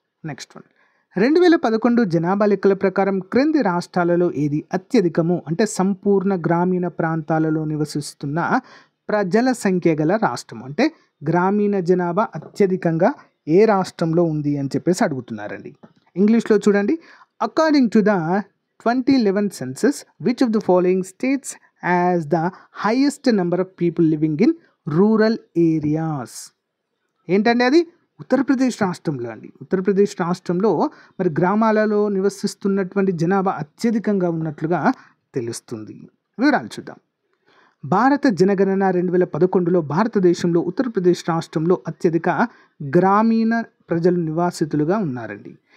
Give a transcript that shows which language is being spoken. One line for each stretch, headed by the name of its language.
Telugu: Next one, 2011 జనాభా లెక్కల ప్రకారం క్రింది రాష్ట్రాలలో ఏది అత్యధికము, అంటే సంపూర్ణ గ్రామీణ ప్రాంతాలలో నివసిస్తున్న ప్రజల సంఖ్య గల రాష్ట్రం? అంటే గ్రామీణ జనాభా అత్యధికంగా ఏ రాష్ట్రంలో ఉంది అని చెప్పేసి అడుగుతున్నారండి. ఇంగ్లీష్లో చూడండి.
English: According to the 2011 census, which of the following states has the highest number of people living in rural areas?
Telugu: ఏంటండి అది? ఉత్తరప్రదేశ్ రాష్ట్రంలో అండి. ఉత్తరప్రదేశ్ రాష్ట్రంలో మరి గ్రామాలలో నివసిస్తున్నటువంటి జనాభా అత్యధికంగా ఉన్నట్లుగా తెలుస్తుంది. వివరాలు చూద్దాం. భారత జనగణన 2011లో భారతదేశంలో ఉత్తరప్రదేశ్ రాష్ట్రంలో అత్యధిక గ్రామీణ ప్రజలు నివాసితులుగా ఉన్నారండి.